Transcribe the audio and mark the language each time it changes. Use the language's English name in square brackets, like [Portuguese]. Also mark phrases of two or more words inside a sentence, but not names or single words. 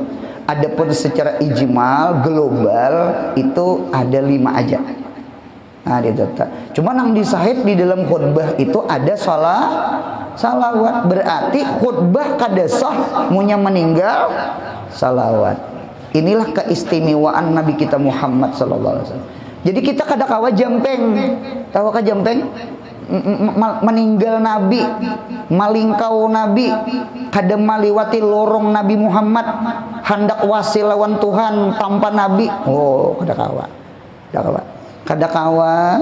[Banjar] Adapun secara ijmal global itu ada 5 aja. Nah, cuma yang disahid di dalam khutbah itu ada salawat. Berarti khutbah kada sah munya meninggal salawat. [Indonesian] Inilah keistimewaan Nabi kita Muhammad [Arabic] sallallahu alaihi wasallam. [Banjar] Jadi kita kada kawa jampeng. Tahu ka jampeng? Meninggal Nabi, malingkau Nabi, kada maliwati lorong Nabi Muhammad, hendak wasil lawan Tuhan tanpa Nabi. Oh, kada kawa. Kada kawa.